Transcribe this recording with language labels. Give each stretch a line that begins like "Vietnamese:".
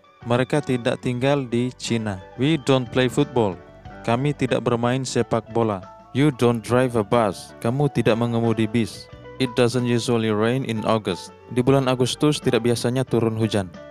Indonesian: Mereka tidak tinggal di Cina.
English: We don't play football.
Indonesian: Kami tidak bermain sepak bola.
English: You don't drive a bus.
Indonesian: Kamu tidak mengemudi bis.
English: It doesn't usually rain in August.
Indonesian: Di bulan Agustus tidak biasanya turun hujan.